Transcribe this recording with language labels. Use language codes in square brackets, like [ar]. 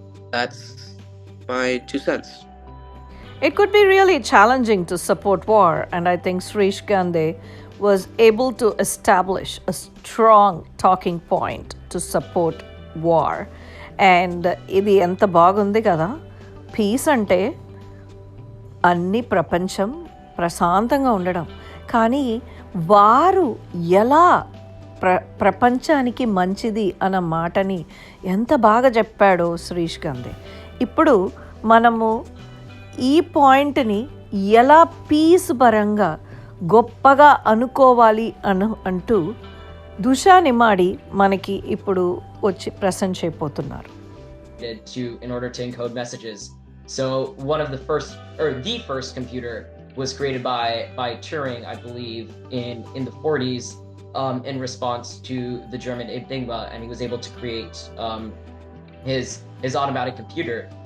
[en] That's my 2 cents. It could be really challenging to support war, and I think Srish Gandhi was able to establish a strong talking point to support war. [te] And ఇది ఎంత బాగుంది కదా, piece అంటే అన్ని ప్రపంచం ప్రశాంతంగా ఉండడం, కానీ వారు ఎలా ప్రపంచానికి మంచిది అన్న మాటని ఎంత బాగా చెప్పాడో శ్రీష్ గంధే. ఇప్పుడు మనము ఈ పాయింట్ని ఎలా పీస్ పరంగా గొప్పగా అనుకోవాలి అంటూ దుషా నిమాడి మనకి ఇప్పుడు వచ్చి ప్రెసెంట్ చేయబోతున్నారు. [en] In order to encode messages. So one of the first computer was created by Turing, I believe, in the 40s, in response to the German Enigma, and he was able to create his automatic computer.